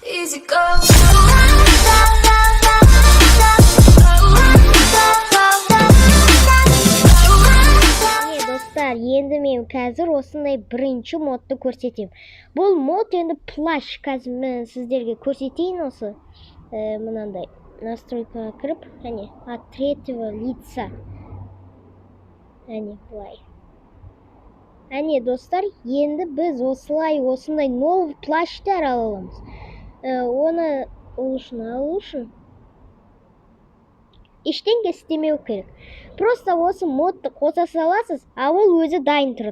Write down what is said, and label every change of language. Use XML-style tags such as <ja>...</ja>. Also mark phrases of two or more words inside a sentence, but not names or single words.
<kk>Достар, енді мен қазір осындай бірінші модты көрсетем. Бұл мод енді плащ. Қазір мен сіздерге көрсетейін осы мынандай настройкаға кіріп,</kk> <ru>от третьего лица.</ru> <kk>Бұлай. Достар, енді біз осындай новый плащтар аламыз. Оны алу үшін ештеңе істемеу керек. Просто осы модты қоса саласыз, ол өзі дайын тұрады.</kk>